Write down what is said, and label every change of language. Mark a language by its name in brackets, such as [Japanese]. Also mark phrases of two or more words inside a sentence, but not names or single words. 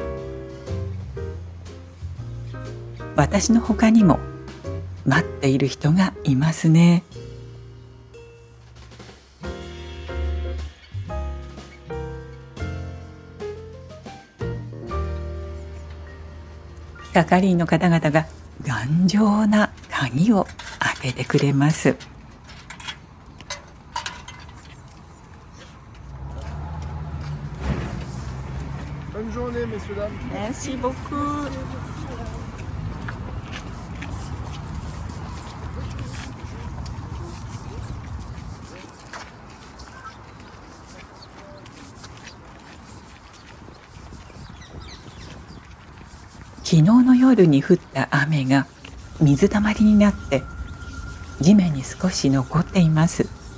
[Japanese] 私の他にも待っている人がいますね。係員の方々が頑丈な鍵を開けてくれます。 [French] Bonne journée, messieurs, dames. Merci beaucoup. [Japanese] 昨日の夜に降った雨が水たまりになって地面に少し残っています。